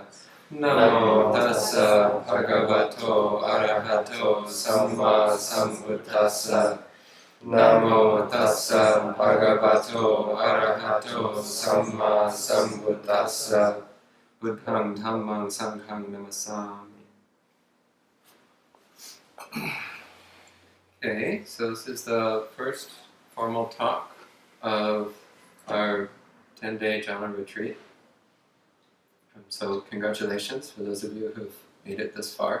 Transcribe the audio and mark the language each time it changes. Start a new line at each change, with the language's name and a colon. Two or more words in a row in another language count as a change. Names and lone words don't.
Pali: Namo tassa bhagavato arahato samma sambuddhassa. Namo tassa bhagavato arahato samma sambuddhassa. Buddhang dhammang sanghang namasami.
English: Okay, so this is the first formal talk of our 10-day Jhana Retreat. So congratulations for those of you who've made it this far.